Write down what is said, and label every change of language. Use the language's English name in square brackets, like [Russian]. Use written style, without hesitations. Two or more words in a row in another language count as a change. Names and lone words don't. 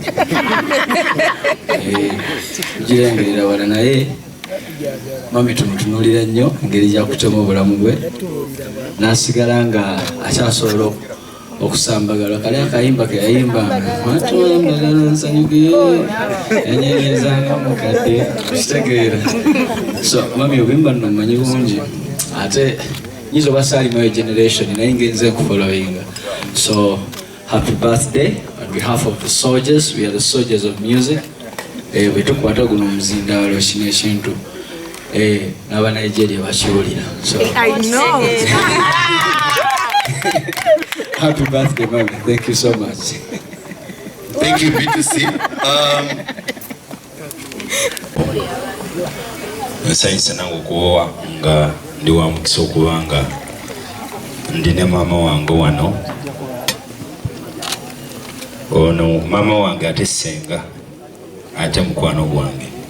[Ganda] Tugirengerera wala naye mami tumutunuulira nnyo engeri gyakutema obulamu bwe n'asigala nga akyasobola okusambagala. Kale akayimba ke yayimbanga matwambagala nsanyuke yanyenyezanga mukadde kitegeera. So mami obimba nno mmanyi bungi ate nyiza oba saalimu eyo generation naye ngenze nkufollowinga [English] So happy birthday on behalf of the soldiers. We are the soldiers of music. [Ganda] Betukwata guno muzindalo kino ekintu n'aba Nigeria bakiwulira. So [English] I know. Happy birthday, mami. Thank you so much. Thank you, B2C. [Ganda] Nsanyisa nange okuba nga ndi wa mukisa okubanga ndi ne maama wange wano. Ono maama wange ate ssenga ate mukwano gwange.